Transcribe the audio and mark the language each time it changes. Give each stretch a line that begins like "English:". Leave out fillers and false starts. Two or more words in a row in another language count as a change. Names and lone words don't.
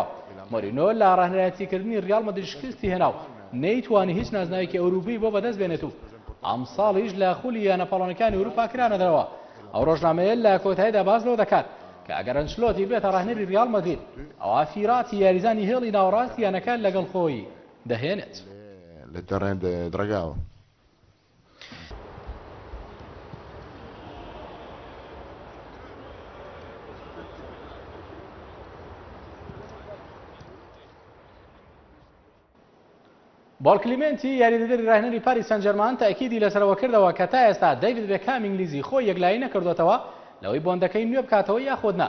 Central Kurdish: مۆرینۆ لە ڕاهێنەرایەتیکردنی ریال مەدرید شکستی هێنا و نەیتوانی هیچ نازناوێکی ئەوروپی بۆ بەدەست بێنێت و ئەم ساڵیش لە خولی یانەپاڵەکانی ئەوروپا کرانەدەرەوە. ئەو ڕۆژنامەیە لە کۆتاییدا باز لەوە دەکات کە ئەگەر ئەنچلۆتی بێتە ڕاهێنەری ریال مەدرید ئەوە فیراتی یاریزانی هێڵی ناوەڕاستی یانەکان لەگەڵ خۆی دەهێنێت.
French: Le terrain de Dragao.
Central Kurdish: بۆڵ کلیمنتی یاریدەدەری ڕاهێنەری پاریس سەن ژەرمان تاکیدی لەسەرەوە کردەوە کە تا ئێستا دەیڤید بێکام ئینگلیزی خۆی یەکلایی نەکردوێتەوە لەوەی بۆندەکەی نوێ بکاتەوە یاخودنا.